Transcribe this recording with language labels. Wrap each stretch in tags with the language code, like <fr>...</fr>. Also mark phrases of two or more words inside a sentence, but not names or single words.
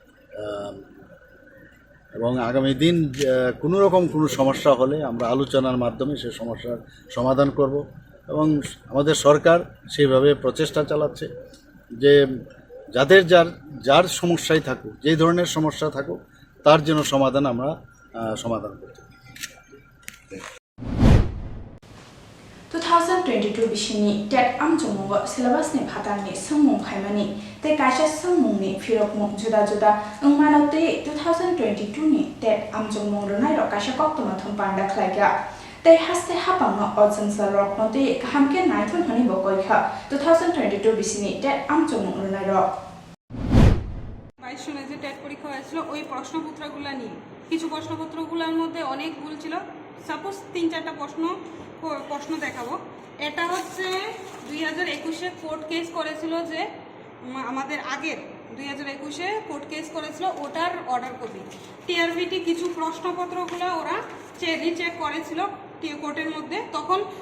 <bn>এবং আগামী দিন কোনো রকম কোনো সমস্যা হলে আমরা আলোচনার মাধ্যমে সেই সমস্যার সমাধান করব এবং আমাদের সরকার সেইভাবে প্রচেষ্টা চালাচ্ছে যে যাদের যার সমস্যাই থাকুক যে ধরনের সমস্যা থাকুক তার জন্য সমাধান আমরা সমাধান করতে</bn> <trp>2022 bishini tet amjongmo syllabus ni phatarni sangmung khaimani te kaisa sangmungni phirokmo juda juda ungmanote 2022 ni tet amjongmong ronai ro kaisa koktoma thompanda khlaiga te haste hapangno ojansal roknote hamke naithon hani bokoikha 2022 bishini tet amjongmong ronai ro</trp> <bn>22 সনে যে টেট পরীক্ষা হয়েছিল ওই প্রশ্নপত্রগুলো নিয়ে কিছু প্রশ্নপত্রগুলোর মধ্যে অনেক ভুল ছিল সাপোজ 3-4টা প্রশ্ন দেখাবো এটা হচ্ছে 2021-এ</bn> <en>court case</en> <bn>করেছিল যে আমাদের আগের 2021-এ</bn> <en>court case</en> <bn>করেছিল ওটার</bn> <en>order copy</en> <bn>টিআরভিটি কিছু প্রশ্নপত্রগুলো ওরা রিচেক করেছিল কোর্টের মধ্যে তখন</bn>